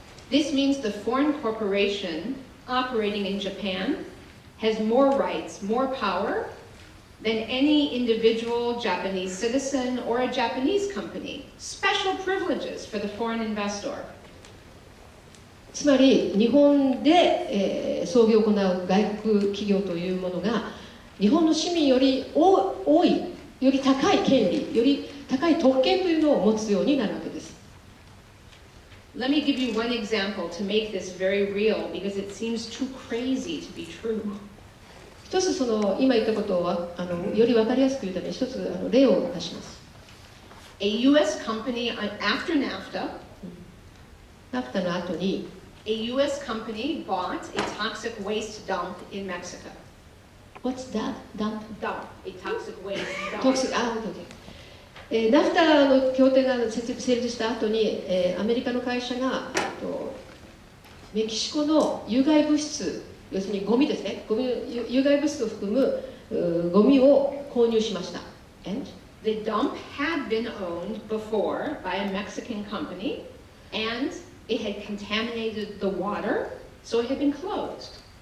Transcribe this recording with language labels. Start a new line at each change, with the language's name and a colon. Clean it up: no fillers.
English: This means the foreign corporation operating in Japan has more rights, more power than any individual Japanese citizen or a Japanese company. Special privileges for the foreign investor.
Japanese: つまり日本で、操業を行う外国企業というものが日本の市民より多いより高い権利より高い特権というのを持つようになるわけです。
English: Let me give you one example to make this very real because it seems too crazy to be true.
Japanese: 一つ今言ったことをより分かりやすく言うために一つ例を出します。
English: A U.S. company after NAFTA.
Japanese: NAFTA の後に
English: A U.S. company bought a toxic waste dump in Mexico. What's that? Dump? Dump. A toxic waste dump. Toxic.
Japanese: NAFTA の協定が成立した後に、アメリカの会社がメキシコの有害物質、要するにゴミですね、有害物質を含むゴミを購入しました。
English: And? The dump had been owned before by a Mexican company, and it had contaminated the water, so it had been closed.